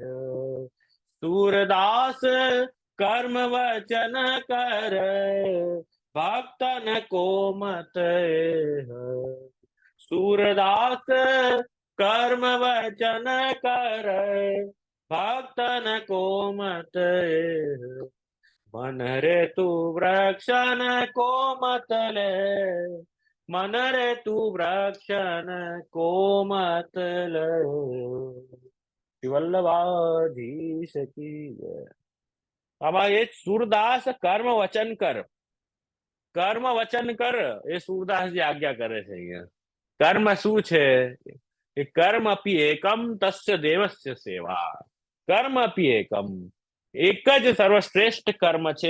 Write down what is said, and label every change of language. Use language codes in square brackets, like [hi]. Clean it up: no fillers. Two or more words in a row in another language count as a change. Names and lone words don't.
[bra] सूरदास कर्म वचन कर, भक्तन को मत एह, सूरदास कर्म वचन कर, भक्तन को मत एह, मन रे तू वृक्षन को मत ले, मन रे तू वृक्षन को मत ले। [hi] श्री वल्लभाधीश की जय। [gu] આમાં એ [bra] सूरदास कर्म वचन कर, कर्म वचन कर [gu] એ સૂરદાસજી આજ્ઞા કરે છે અહીંયા. કર્મ શું છે? એ [sa] कर्म अपि एकम तस्य देवस्य सेवा, कर्म अपि एकम, [gu] એક જ સર્વશ્રેષ્ઠ કર્મ છે.